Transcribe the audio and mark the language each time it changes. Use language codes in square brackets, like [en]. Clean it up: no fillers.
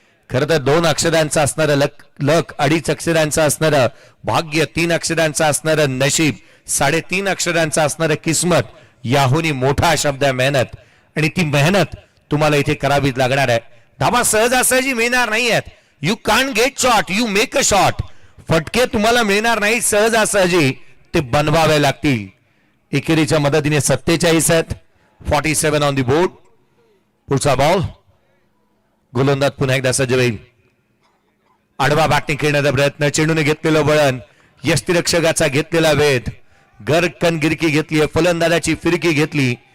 [mr] खरं तर 2 अक्षरांचं असणारं लक, 2.5 अक्षरांचं असणारं भाग्य, 3 अक्षरांचं असणारं नशीब, 3.5 अक्षरांचं असणारं किस्मत, याहूनही मोठा शब्द आहे मेहनत. आणि ती मेहनत तुम्हाला इथे करावीच लागणार आहे. धावा सहजासहजी मिळणार नाही आहेत. [en] You can't get shot, you make a shot. [mr] फटके तुम्हाला मिळणार नाही सहजासहजी, ते बनवावे लागतील. एकेरीच्या मदतीने 47 आहेत. 47 [en] On the board. [mr] पुढचा बॉल गोलंदाज पुन्हा एकदा सज्ज होईल. आडवा बॅटिंग खेळण्याचा प्रयत्न, चेंडूने घेतलेलं वळण, यष्टिरक्षकाचा घेतलेला वेध, गरकन गिरकी घेतली, फलंदाजाची फिरकी घेतली.